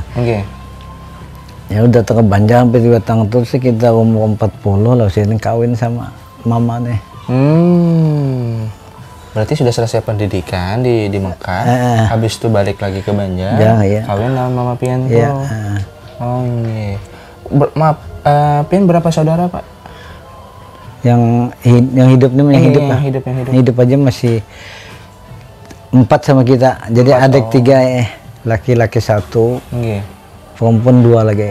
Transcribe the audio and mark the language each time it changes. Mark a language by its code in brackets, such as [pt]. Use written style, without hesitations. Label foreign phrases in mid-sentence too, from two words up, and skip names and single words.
[bjn] Ya udah terbanjang sampai 2 tahun tuh sekitar umur 40 lah Sidin kawin sama mama nih. Berarti sudah selesai pendidikan di Mekah, habis itu balik lagi ke Banjar, kawin sama mama pian tuh. [id] Oh iya. [bjn] Maaf, pian berapa saudara Pak? [id] Yang hidup nih, yang hidup aja masih 4 sama kita. Jadi adik 3 laki-laki 1, perempuan 2 lagi.